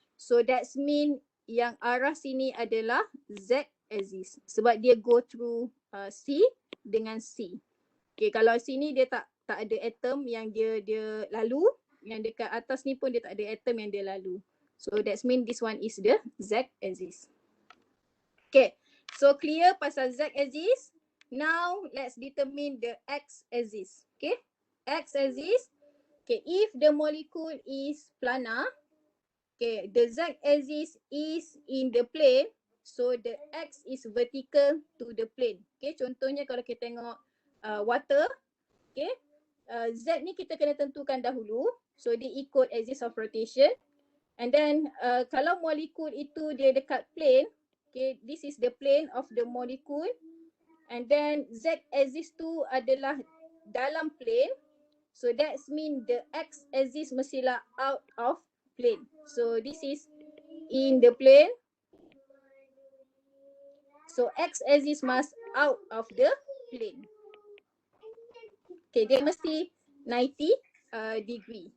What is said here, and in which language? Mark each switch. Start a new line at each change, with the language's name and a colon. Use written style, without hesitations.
English: So that's mean
Malay: yang arah sini adalah Z axis sebab dia
English: go through
Malay: C dengan C. Okay, kalau sini dia tak ada atom yang dia lalu, yang dekat atas ni pun dia tak ada atom yang dia lalu.
English: So that's mean this one is the Z axis. Okay, so clear pasal Z axis. Now let's determine the X axis. Okay, X axis. Okay, if the molecule is planar, okay, the Z axis is in the plane, so the X is vertical to the plane.
Malay: Okay, contohnya kalau kita tengok water, okay, Z ni kita kena tentukan dahulu, so dia ikut axis of rotation.
English: And then
Malay: kalau molekul itu dia dekat
English: plane, okay, this is the plane of the molecule.
Malay: And then Z axis tu adalah dalam plane.
English: So that's mean the X axis
Malay: mestilah
English: out of plane. So this is in the plane. So X axis must out of the plane. Okay, dia mesti 90 degree.